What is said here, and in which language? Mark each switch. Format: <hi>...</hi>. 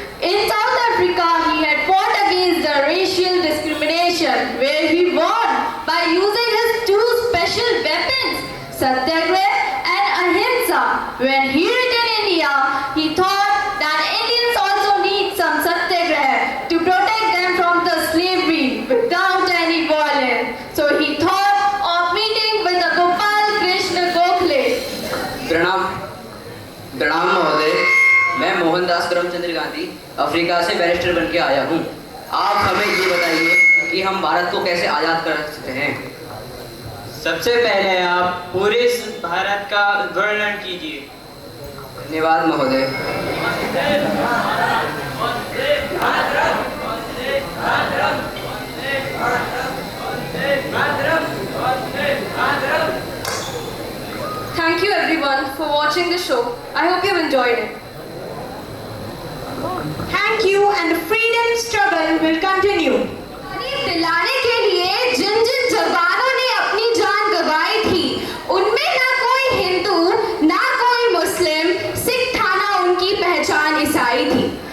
<en>In South Africa, he had fought against the racial discrimination, where he won by using his two special weapons, Satyagraha and Ahimsa. When he returned India, he thought that Indians also need some Satyagraha to protect them from the slavery without any violence. So he thought of meeting with the Gopal Krishna Gokhale.</en> <hi>प्रणाम महोदय, मैं Mohandas Karamchand Gandhi Africa से barrister बन के आया हूँ. आप हमें ये बताइए कि हम भारत को कैसे आज़ाद कर सकते हैं. सबसे पहले आप पूरे भारत का वर्णन कीजिए. धन्यवाद महोदय.</hi> <en>Thank you everyone for watching the show. I hope you enjoyed it. Thank you, and the freedom struggle will continue.</en> <hi>दिलाने के लिए जिन जिन जवानों ने अपनी जान गंवाई थी, उनमें ना कोई हिंदू, ना कोई मुस्लिम, सिख था, ना उनकी पहचान ईसाई थी.</hi>